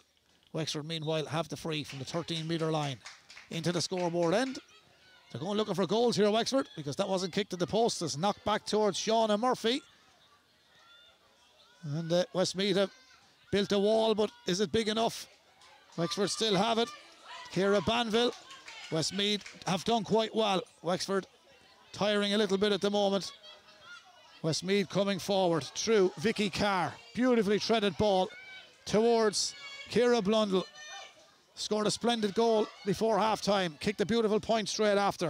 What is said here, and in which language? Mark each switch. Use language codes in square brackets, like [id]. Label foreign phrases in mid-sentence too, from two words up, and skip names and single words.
[en] Wexford, meanwhile, have the free from the 13-metre line into the scoreboard end. They're going looking for goals here, Wexford, because that wasn't kicked at the post. It's knocked back towards Shauna Murphy. And Westmeath have built a wall, but is it big enough? Wexford still have it. Ciara Banville. Westmeath have done quite well. Wexford tiring a little bit at the moment. Westmeath coming forward through Vicky Carr. Beautifully threaded ball towards Ciara Blundell. Scored a splendid goal before half-time. Kicked a beautiful point straight after.